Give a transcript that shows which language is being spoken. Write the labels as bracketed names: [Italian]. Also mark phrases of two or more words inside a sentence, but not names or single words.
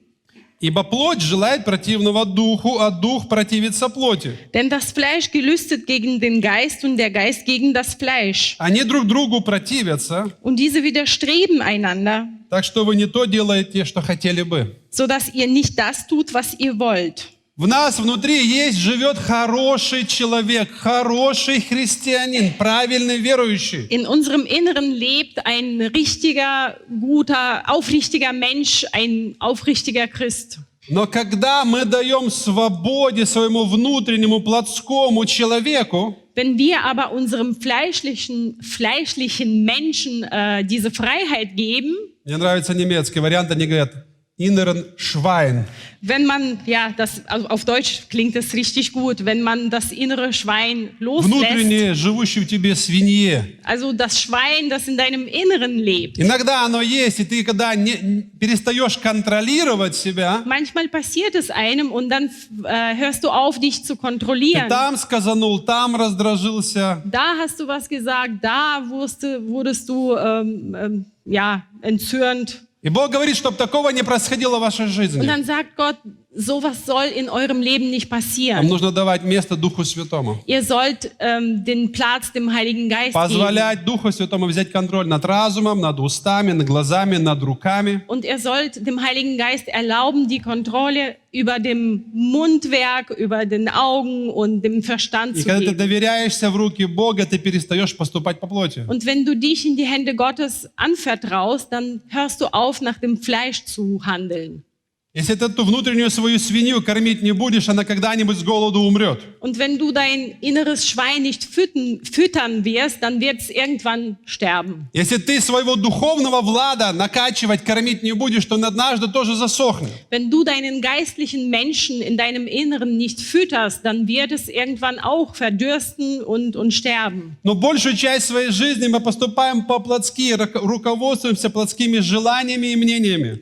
[Russian] Ибо плоть желает противного духу, а дух противится плоти. [German] Denn das Fleisch gelüstet gegen den Geist und der Geist gegen das Fleisch. [Russian] Они друг другу противятся, [German] Und diese widerstreben einander, [Russian] так что вы не то делаете, что хотели бы. [German] sodass ihr nicht das tut, was ihr wollt. [Russian] В нас внутри живет хороший человек, хороший христианин, правильный верующий. [German] In unserem Inneren lebt ein richtiger, guter, aufrichtiger Mensch, ein aufrichtiger Christ. [Russian] Но когда мы даем свободе своему внутреннему плотскому человеку, [German] Wenn wir aber unserem fleischlichen Menschen diese Freiheit geben, [Russian] мне нравится немецкий вариант, они говорят, [German] inneren Schwein. wenn man, ja, also auf Deutsch klingt es richtig gut, wenn man das innere Schwein loslässt, [Russian] Внутреннее, живущее в тебе свинье. [German] also das Schwein, das in deinem Inneren lebt. [Russian] Иногда оно есть, и ты когда перестаешь контролировать себя, [German] Manchmal passiert es einem und dann hörst du auf, dich zu [Russian] ты [German] kontrollieren. [Russian] там сказанул, там раздражился. [German] Da hast du was gesagt, da wurdest du ja, entzürnt. [Russian] И Бог говорит, чтобы такого не происходило в вашей [German] Und [Russian] жизни. [German] dann sagt Gott, sowas soll in eurem Leben nicht [Russian] Вам [German] passieren. [Russian] нужно давать место Духу Святому. [German] Ihr sollt den Platz dem Heiligen Geist geben. [Russian] Позволять Духу Святому взять контроль над разумом, над устами, над глазами, над руками. [German] Und ihr sollt dem Heiligen Geist erlauben, die Kontrolle über dem Mundwerk, über den Augen und dem Verstand [Russian] И [German] zu [Russian] когда ты [German] geben. [Russian] доверяешься в руки Бога, ты перестаешь поступать по плоти. [German] Und wenn du dich in die Hände Gottes anvertraust, dann hörst du auf, nach dem Fleisch zu handeln. [Russian] Если ты эту внутреннюю свою свинью кормить не будешь, она когда-нибудь с голоду умрет. [German] Und wenn du dein inneres Schwein nicht füttern wirst, dann wird es irgendwann sterben. [Russian] Если ты своего духовного Влада накачивать, кормить не будешь, то он однажды тоже засохнет. [German] Wenn du deinen geistlichen Menschen in deinem Inneren nicht fütterst, dann wird es irgendwann auch verdürsten und sterben. [Russian] Но большую часть своей жизни мы поступаем по-плотски, руководствуемся плотскими желаниями и мнениями.